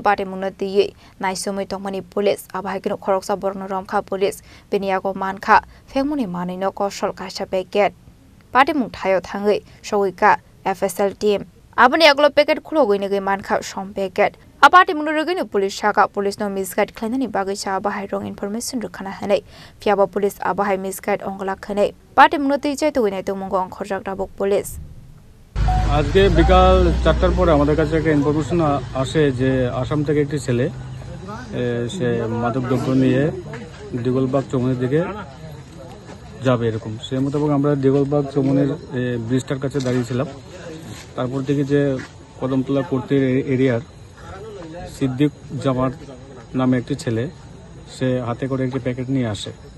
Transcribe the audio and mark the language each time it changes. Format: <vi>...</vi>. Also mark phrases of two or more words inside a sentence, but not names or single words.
<trp>Party Munati Naisumui Tongmani Police Abai Kinu Khoroksa Borno Romkha Police Beniago Mankha Phekmuni Mani no Kosol Kaisa Packet Party Mung Thayo Thangai Showika FSL team Abani Aglo Packet Khulogoi Ngai Mankha Shom Packet Apart munurugini police shaka police no misguide khlainani bagai cha bahai</trp> <en>wrong information</en> <trp>rukhana hanai fiaba police abahai misguide ongla khanai party munutei chaito winai to mungo khorjak rabok police</trp> <bn>আজকে বিকাল 4টার পরে আমাদের কাছে একটা ইনফরমেশন আসে যে আসাম থেকে একটি ছেলে সে মাদক দ্রব্য নিয়ে দিগলবাগ চৌমুনির দিকে যাবে এরকম সেই মোতাবেক আমরা দিগলবাগ চৌমুনির ব্রিজটার কাছে দাঁড়িয়েছিলাম তারপর থেকে যে কদমতলা কোর্টের এরিয়ার সিদ্দিক জামাত নামে একটি ছেলে সে হাতে করে একটি প্যাকেট নিয়ে আসে</bn>